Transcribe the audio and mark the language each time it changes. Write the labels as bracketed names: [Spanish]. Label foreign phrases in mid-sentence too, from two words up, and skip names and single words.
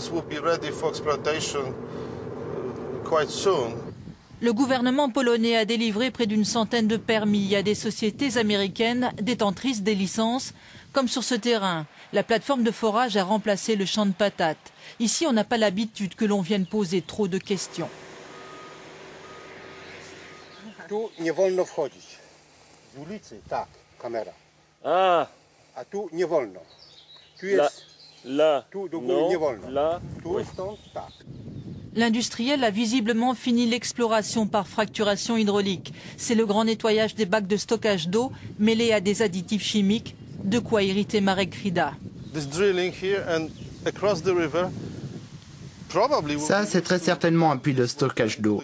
[French] Le gouvernement polonais a délivré près d'une centaine de permis à des sociétés américaines détentrices des licences, comme sur ce terrain. La plateforme de forage a remplacé le champ de patates. Ici, on n'a pas l'habitude que l'on vienne poser trop de questions. [Polish] Tu nie wolno wchodzić. Z ulicy, tak, kamera. A tu nie wolno. Tu jest, tu do góry nie wolno. Tu stąd, tak. [French] L'industriel a visiblement fini l'exploration par fracturation hydraulique. C'est le grand nettoyage des bacs de stockage d'eau mêlés à des additifs chimiques. De quoi irriter Marek Kryda. Ça, c'est très certainement un puits de stockage d'eau.